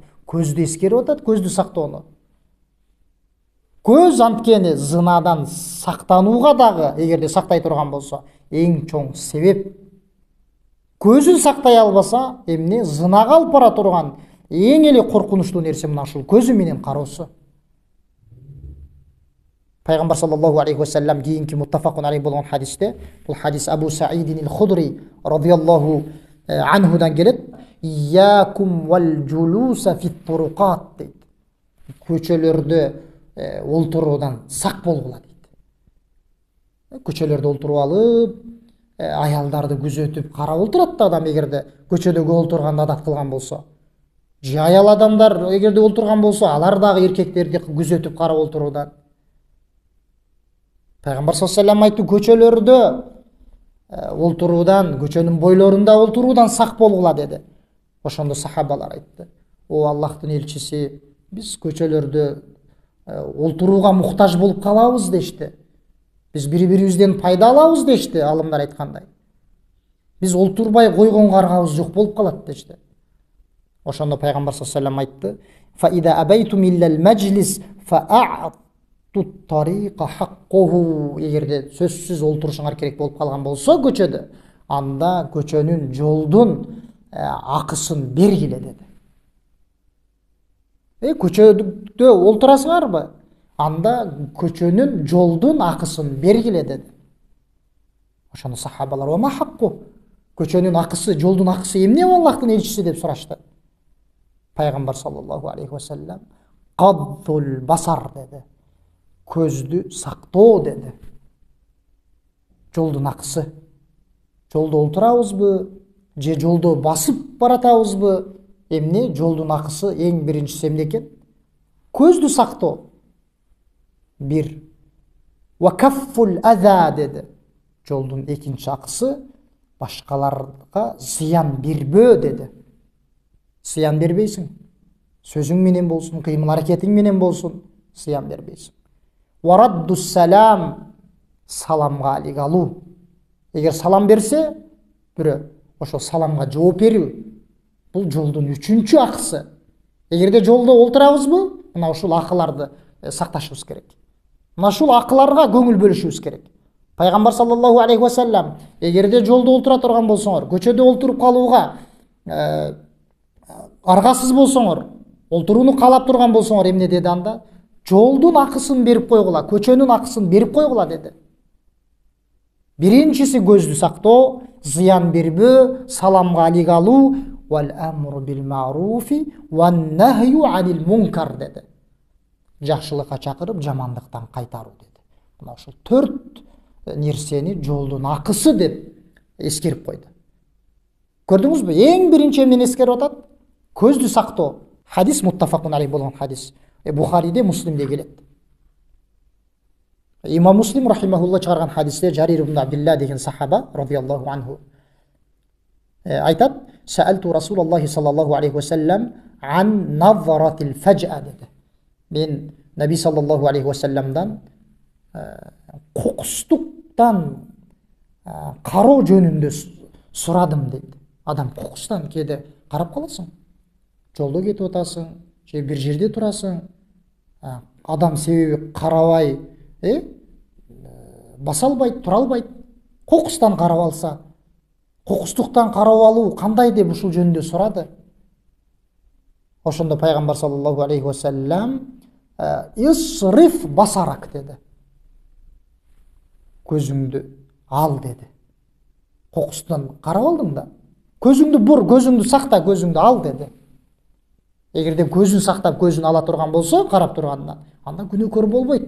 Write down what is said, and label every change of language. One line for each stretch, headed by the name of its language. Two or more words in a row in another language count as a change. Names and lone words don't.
Kyrgyz: Көздү эскерип атат, көздү сактоону. Көз анткени зынадан сактанууга дагы эгерде сактай турган болсо, эң чоң себеп. Көзүн сактай албаса, эмне зынага алып бара турган эң эле коркунучтуу нерсе мына ушул көзү менен кароосу. Пайгамбар
Arabic: صلى الله عليه وسلم
Kyrgyz: кийинки
Arabic: متفق عليه
Kyrgyz: болгон хадисте, бул хадис Абу Саидин ал-Худри
Arabic: رضي الله عنه
Kyrgyz: келет.
Arabic: إياكم والجلوس في الطرقات дейт.
Kyrgyz: Көчөлөрдө олтуруудан сак болгула дейт. Көчөлөрдө олтуруп алып, аялдарды күзөтүп карап олтурат да адам эгерде көчөдө көп олтурганды адат кылган болсо. Же аял адамдар эгерде олтурган болсо, алар дагы эркектерди күзөтүп карап олтуруудан. Пайгамбар
Arabic: صلى الله عليه وسلم
Kyrgyz: айтты: көчөлөрдө олтуруудан, көчөнүн бойлорунда олтуруудан сак болгула деди. Ошондо сахабалар айтты: "О Аллахтын элчиси, биз көчөлөрдө олтурууга муктаж болуп калабыз" дешти. Биз бири-бирибизден пайда алабыз дешти, алымдар айткандай. Биз олтурбай койгон каргабыз жок болуп калат дешти. Ошондо Пайгамбар
Arabic: صلى الله عليه وسلم айтты: "فإذا أبيتم إلا المجلس فأعطوا الطريق حقه".
Kyrgyz: Эгерде сөзсүз олтурушуңар керек болуп калган болсо көчөдө, анда көчөнүн, жолдун акысын бергиле деди. Көчөдө олтурасыңарбы? Анда көчөнүн, жолдун акысын бергиле деди. Ошондо сахабалар:
Arabic: "وما حقه?"
Kyrgyz: Көчөнүн акысы, жолдун акысы эмне Аллахтын элчиси деп сурашты. Пайгамбар
Arabic: صلى الله عليه وسلم: "غض البصر" деди.
Kyrgyz: Көздү сактоо деди. Жолдун акысы. Жолдо олтурабызбы, же жолдо басып баратабызбы? Эмне жолдун акысы эң биринчиси эмне экен? Көздү сактоо. Bir.
Arabic: وكف الأذى dedi.
Kyrgyz: Жолдун экинчи акысы башкаларга зыян бербөө dedi. Зыян бербейсиң. Сөзүң менен болсун, кыймыл аракетиң менен болсун, зыян бербейсиң.
Arabic: ورد السلام,
Kyrgyz: саламга алик алуу. Эгер салам берсе, бирөө ошо саламга жооп берүү. Бул жолдун үчүнчү акысы. Эгерде жолдо олтурабызбы, мына ушул акыларды сакташыбыз керек. Мына ушул акыларга көңүл бөлүшүбүз керек. Пайгамбар
Arabic: صلى الله عليه وسلم:
Kyrgyz: "Эгерде жолдо олтура турган болсоңор, көчөдө олтуруп калууга аргасыз болсоңор, олтурууну каалап турган болсоңор, эмне деди анда? Жолдун акысын берип койгула, көчөнүн акысын берип койгула деди. Биринчиси көздү сактоо, зыян бербөө, саламга алик алуу,
Arabic: والأمر بالمعروف والنهي عن المنكر деди.
Kyrgyz: Жакшылыкка чакырып, жамандыктан кайтаруу деди. Мына ушул 4 нерсени жолдун акысы деп эскерип койду. Көрдүңүзбү? Эң биринчи эмнени эскерип атат? Көздү сактоо. Хадис
Arabic: متفق عليه
Kyrgyz: болгон хадис. Бухариде, Муслимде келет. Имам Муслим рахимахуллах чыгарган хадисте Жарир ибн Абдилла деген сахаба
Arabic: رضي الله عنه
Kyrgyz: айтат:
Arabic: "سألت رسول الله صلى الله عليه وسلم عن نظرة الفجاءة"
Kyrgyz: деди. Мен Наби
Arabic: صلى الله عليه وسلم
Kyrgyz: кокустуктан кароо жөнүндө сурадым дейт. Адам кокустан кээде карап каласың. Жолдо кетип атасың, же бир жерде турасың. Адам себеби карабай, баса албайт, тура албайт. Кокустан карап алса, кокустуктан карап алуу кандай деп ушул жөнүндө сурады. Ошондо пайгамбар
Arabic: صلى الله عليه وسلم اصرف بصرك деди.
Kyrgyz: Көзүңдү ал деди. Кокустан карап алдың да. Көзүңдү бур, көзүңдү сакта, көзүңдү ал деди. Эгерде көзүн сактап, көзүн ала турган болсо, карап тургандан, анда күнөөкөр болбойт.